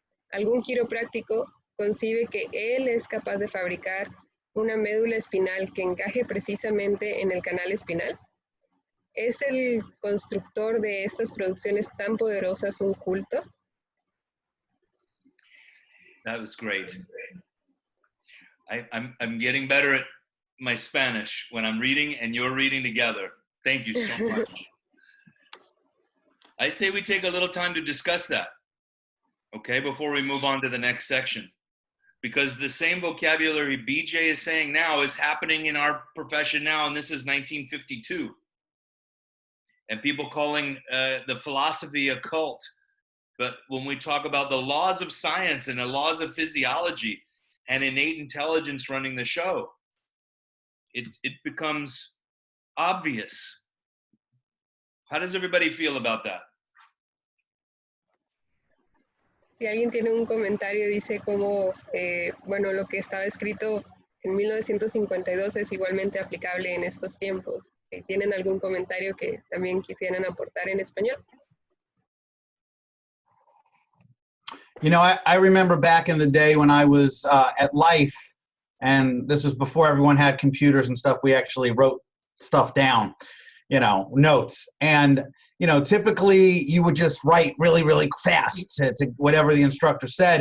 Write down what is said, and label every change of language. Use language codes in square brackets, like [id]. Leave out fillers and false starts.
[es] Algún quiropráctico concibe que él es capaz de fabricar una médula espinal que encaje precisamente en el canal espinal. ¿Es el constructor de estas producciones tan poderosas un culto? [en] That was great. I'm getting better at my Spanish when I'm reading and you're reading together. Thank you so much. I say we take a little time to discuss that, okay, before we move on to the next section. Because the same vocabulary BJ is saying now is happening in our profession now, and this is 1952. And people calling the philosophy a cult. But when we talk about the laws of science and the laws of physiology and innate intelligence running the show, it becomes obvious. How does everybody feel about that? [es] Si alguien tiene un comentario, dice como, bueno, lo que estaba escrito en 1952 es igualmente aplicable en estos tiempos. ¿Tienen algún comentario que también quisieran aportar en español? [en] You know, I remember back in the day when I was at Life, and this was before everyone had computers and stuff, we actually wrote stuff down, you know, notes. And, you know, typically you would just write really, really fast to whatever the instructor said.